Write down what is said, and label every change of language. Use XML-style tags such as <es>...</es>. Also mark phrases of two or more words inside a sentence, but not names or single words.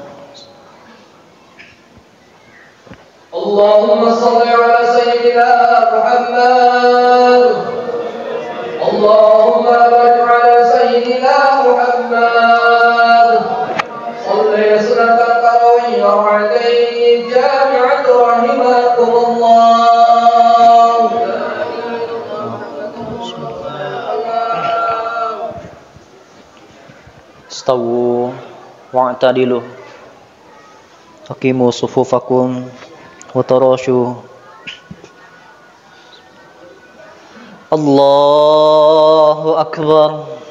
<ar>اللهم صل على سيدنا محمد. اللهم بارك على سيدنا محمد. صل سنة تراويح ركعتين جامعة رحمكم الله. استووا واعتدلوا. أقيموا صفوفكم وتراصوا. الله أكبر.</ar>